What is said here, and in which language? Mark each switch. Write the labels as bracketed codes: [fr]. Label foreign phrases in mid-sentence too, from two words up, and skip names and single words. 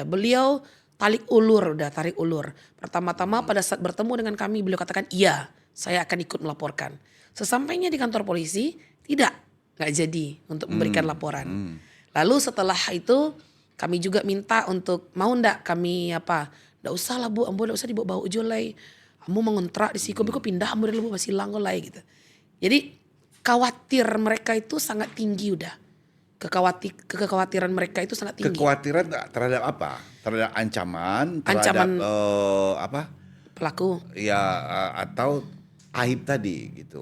[id] Beliau tarik ulur. Pertama-tama pada saat bertemu dengan kami beliau katakan iya saya akan ikut melaporkan. Sesampainya di kantor polisi nggak jadi untuk memberikan laporan. Lalu setelah itu kami juga minta untuk mau ndak kami ndak usah lah bu, [min] ambo ndak usah dibawa ujolai. Ambo mengontrak di situ, kok pindah ambo dari Labuan Basilang kok lai gitu. [id] Jadi khawatir mereka itu sangat tinggi udah. Kekhawatiran mereka itu sangat tinggi. Kekhawatiran terhadap apa? Terhadap ancaman, terhadap Ancaman apa? pelaku. Ya atau aib tadi gitu.